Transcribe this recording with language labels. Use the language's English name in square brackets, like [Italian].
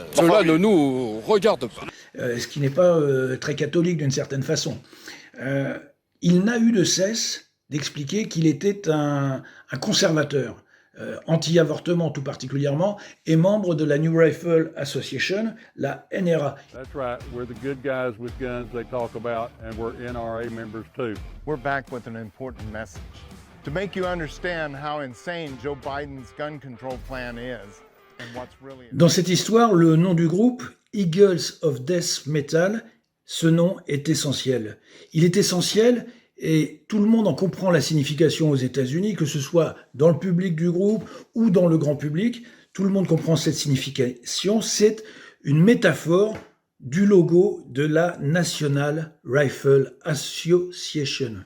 [French] Cela ne nous regarde pas. Ce qui n'est pas très catholique d'une certaine façon. Il n'a eu de cesse d'expliquer qu'il était un conservateur. anti-avortement tout particulièrement, est membre de la New Rifle Association, la NRA. [English] That's right. We're the good guys with guns they talk about, and we're NRA members too. We're back with an important message to make you understand how insane Joe Biden's gun control plan is and what's really. [French] Dans cette histoire, le nom du groupe, Eagles of Death Metal, ce nom est essentiel. Il est essentiel et tout le monde en comprend la signification aux États-Unis, que ce soit dans le public du groupe ou dans le grand public. Tout le monde comprend cette signification. C'est une métaphore du logo de la National Rifle Association.